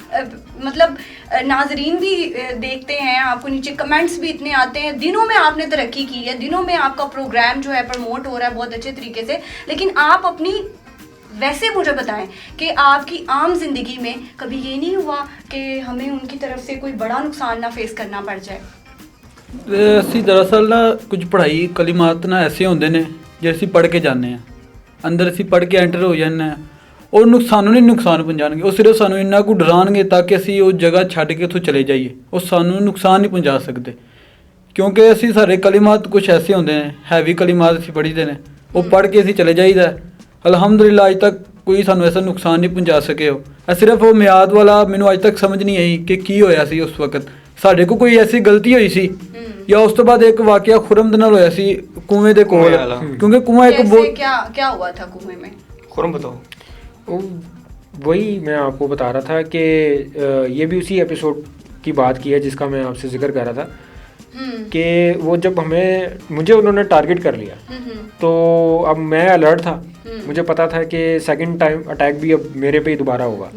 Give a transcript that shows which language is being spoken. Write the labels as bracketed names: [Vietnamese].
[Hindi] मतलब नाजरीन भी देखते हैं आपको, नीचे कमेंट्स भी इतने आते हैं, दिनों में आपने तरक्की की है, दिनों में आपका प्रोग्राम जो है प्रमोट हो रहा है बहुत अच्छे तरीके से, लेकिन आप अपनी वैसे मुझे बताएं कि आपकी आम जिंदगी में कभी ये नहीं हुआ कि हमें उनकी तरफ से कोई बड़ा नुकसान ना फेस करना पड़ जाए? [Punjabi] ਅਸੀਂ ਦਰਅਸਲ ਨਾ ਕੁਝ ਪੜ੍ਹਾਈ ਕਲਿਮਾਤ ਨਾ ਐਸੇ ਹੁੰਦੇ ਨੇ ਜੇ ਅਸੀਂ ਪੜ੍ਹ ਕੇ ਜਾਂਦੇ ਹਾਂ, ਅੰਦਰ ਅਸੀਂ ਪੜ੍ਹ ਕੇ ਐਂਟਰ ਹੋ ਜਾਂਦੇ ਹਾਂ, ਉਹ ਸਾਨੂੰ ਨਹੀਂ ਨੁਕਸਾਨ ਪਹੁੰਚਾਉਣਗੇ, ਉਹ ਸਿਰਫ ਸਾਨੂੰ ਇੰਨਾ ਕੁ ਡਰਾਉਣਗੇ ਤਾਂ ਕਿ ਅਸੀਂ ਉਹ ਜਗ੍ਹਾ ਛੱਡ ਕੇ ਉੱਥੋਂ ਚਲੇ ਜਾਈਏ, ਉਹ ਸਾਨੂੰ ਨੁਕਸਾਨ ਨਹੀਂ ਪਹੁੰਚਾ ਸਕਦੇ, ਕਿਉਂਕਿ ਅਸੀਂ ਸਾਰੇ ਕਲਿਮਾਤ ਕੁਝ ਐਸੇ ਹੁੰਦੇ ਨੇ, ਹੈਵੀ ਕਲਿਮਾਤ ਅਸੀਂ ਪੜ੍ਹੀਦੇ ਨੇ, ਉਹ ਪੜ੍ਹ ਕੇ ਅਸੀਂ ਚਲੇ ਜਾਈਦਾ। ਅਲਹਮਦੁਲਿਲਾ ਅੱਜ ਤੱਕ ਕੋਈ ਸਾਨੂੰ ਐਸਾ ਨੁਕਸਾਨ ਨਹੀਂ ਪਹੁੰਚਾ ਸਕੇ। ਉਹ ਸਿਰਫ ਉਹ ਮਿਆਦ ਵਾਲਾ ਮੈਨੂੰ ਅੱਜ ਤੱਕ ਸਮਝ ਨਹੀਂ ਆਈ ਕਿ ਕੀ ਹੋਇਆ ਸੀ ਉਸ ਵਕਤ, ਸਾਡੇ ਕੋਲ ਕੋਈ ਐਸੀ ਗਲਤੀ ਹੋਈ ਸੀ ਜਾਂ ਉਸ ਤੋਂ ਬਾਅਦ ਇੱਕ ਵਾਕਿਆ ਖੁਰਮ ਦੇ ਨਾਲ ਹੋਇਆ ਸੀ ਕੁएं ਦੇ ਕੋਲ, ਕਿਉਂਕਿ ਕੁआं ਇੱਕ बहुत [Hindi] क्या हुआ था कुएं में? खुरम बताओ। वही मैं आपको बता रहा था कि ये भी उसी एपिसोड की बात की है जिसका मैं आपसे जिक्र कर रहा था कि वो जब मुझे उन्होंने टारगेट कर लिया तो अब मैं अलर्ट था, मुझे पता था कि सेकंड टाइम अटैक भी अब मेरे पे ही दोबारा होगा।